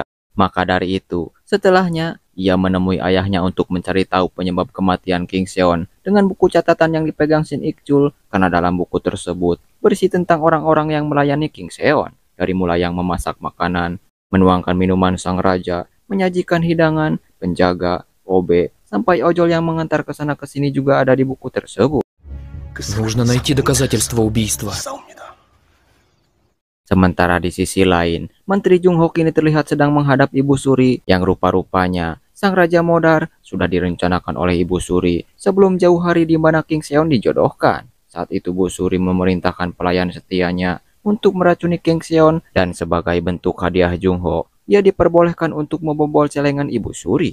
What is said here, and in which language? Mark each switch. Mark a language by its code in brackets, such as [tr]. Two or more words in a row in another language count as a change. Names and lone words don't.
[id] Maka dari itu, setelahnya, ia menemui ayahnya untuk mencari tahu penyebab kematian King Seon dengan buku catatan yang dipegang Shin Ik-chul, karena dalam buku tersebut berisi tentang orang-orang yang melayani King Seon, dari mulai yang memasak makanan, menuangkan minuman sang raja, menyajikan hidangan, penjaga, OB, sampai ojol yang mengantar ke sana ke sini juga ada di buku tersebut. [ru] Нужно найти доказательства убийства. [id] Sementara di sisi lain, Menteri Jung Ho kini terlihat sedang menghadap Ibu Suri yang rupa-rupanya sang raja modar sudah direncanakan oleh Ibu Suri sebelum jauh hari di mana King Seon dijodohkan. Saat itu Bu Suri memerintahkan pelayan setianya untuk meracuni King Seon dan sebagai bentuk hadiah Jung Ho, ia diperbolehkan untuk membobol celengan Ibu Suri.